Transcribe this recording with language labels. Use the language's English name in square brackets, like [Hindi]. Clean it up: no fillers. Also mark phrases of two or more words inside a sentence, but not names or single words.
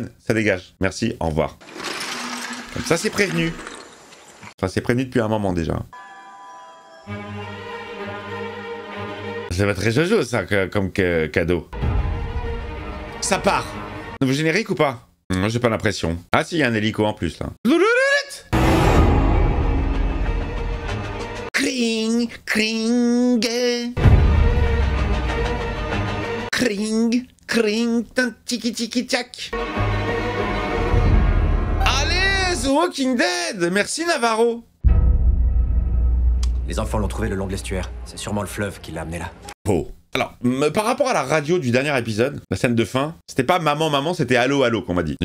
[French] Ça dégage. Merci, au revoir. Comme ça, c'est prévenu. Enfin, c'est prévenu depuis un moment déjà. Ça va très jojo, ça, comme cadeau. Ça part. Nouveau générique ou pas? Moi, j'ai pas l'impression. Ah si, il y a un hélico en plus, là. Kring, kring. Kring, kring, tiki tiki tac. Allez, The Walking Dead. Merci Navarro. Les enfants l'ont trouvé le long de l'estuaire. C'est sûrement le fleuve qui l'a amené là. Oh. Alors, par rapport à la radio du dernier épisode, la scène de fin, c'était pas maman, maman, c'était allô, allô qu'on m'a dit.